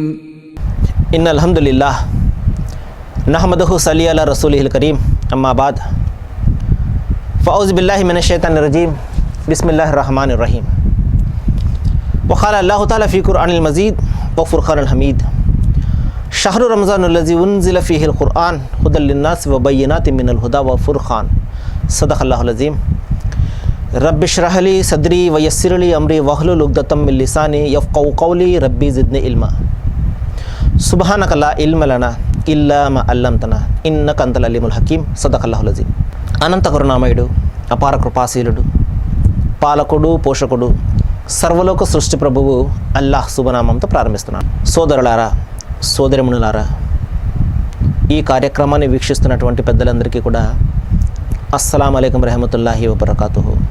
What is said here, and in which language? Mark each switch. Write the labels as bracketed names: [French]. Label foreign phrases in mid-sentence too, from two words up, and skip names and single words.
[Arabic] إن الحمد لله نحمده صلي على رسوله الكريم أما بعد فأعوذ بالله من الشيطان الرجيم بسم الله الرحمن الرحيم وقال الله تعالى في القرآن المجيد وفرقان الحميد شهر رمضان الذي أنزل فيه القرآن هدى للناس وبينات من الهدى والفرقان صدق الله العظيم رب اشرح لي صدري ويسر لي امري واحلل عقدة من لساني يفقهوا قولي ربي زدني علما سبحانك لا علم لنا الا ما علمتنا انك انت العليم الحكيم صدق الله العظيم [Telugu] అనంత కరుణామయుడు అపార కృపాశీలుడు పాలకుడు పోషకుడు సర్వలోక సృష్టి ప్రభువు అల్లాహ్ శుభనామంతో ప్రారంభిస్తున్నాను. సోదరులారా సోదరిమణులారా, ఈ కార్యక్రమాన్ని వీక్షిస్తున్నటువంటి పెద్దలందరికీ కూడా [Arabic] السلام عليكم ورحمة الله وبركاته.